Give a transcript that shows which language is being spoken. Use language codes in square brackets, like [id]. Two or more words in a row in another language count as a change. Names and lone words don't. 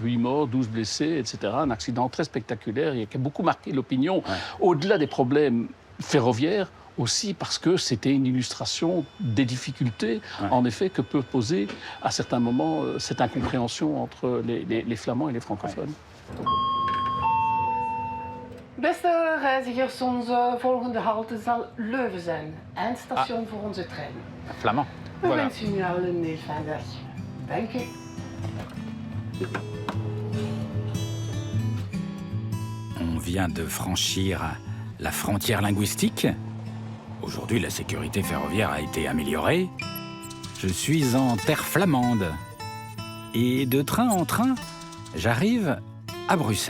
[fr] 8 morts, 12 blessés, etc. Un accident très spectaculaire et qui a beaucoup marqué l'opinion. Ouais. Au-delà des problèmes ferroviaire, aussi parce que c'était une illustration des difficultés, en effet, que peut poser à certains moments cette incompréhension entre les Flamands et les francophones. [nl] Beste reizigers, onze volgende halte zal Leuven zijn. Eindstation voor onze trein. [fr] Flamand. [nl] We wensen u allen een heel fijne dag. Dank u. [fr] On vient de franchir la frontière linguistique. Aujourd'hui, la sécurité ferroviaire a été améliorée. Je suis en terre flamande. Et de train en train, j'arrive à Bruxelles.